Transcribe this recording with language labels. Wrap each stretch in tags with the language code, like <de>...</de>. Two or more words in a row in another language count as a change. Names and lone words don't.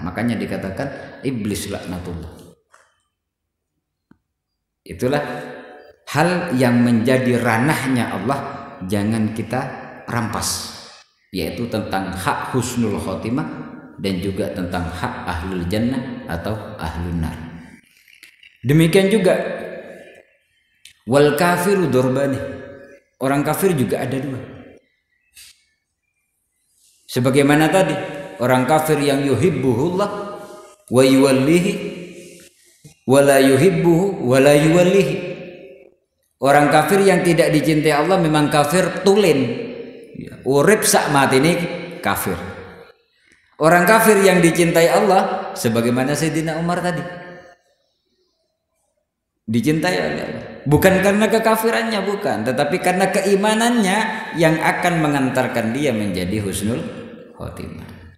<id>Makanya dikatakan iblis laknatullah. Itulah hal yang menjadi ranahnya Allah, jangan kita rampas, yaitu tentang hak</id> <ar>حسن الخاتمة</ar> <id>dan juga tentang hak</id> <ar>أهل الجنة</ar> <id>atau</id> <ar>أهل النار.</ar> <id>Demikian juga</id> <ar>والكافر ضربان,</ar> <id>orang kafir juga ada dua. Sebagaimana tadi, orang kafir yang</id> <ar>يحبه الله ويواليه ولا يحبه ولا يواليه.</ar> <id>Orang kafir yang tidak dicintai Allah memang kafir tulen,</id> <jv>urip sak mati</jv> <id>ini kafir. Orang kafir yang dicintai Allah sebagaimana Sayyidina Umar tadi, dicintai oleh Allah, bukan karena kekafirannya, bukan, tetapi karena keimanannya yang akan mengantarkan dia menjadi</id> <ar>حسن الخاتمة.</ar>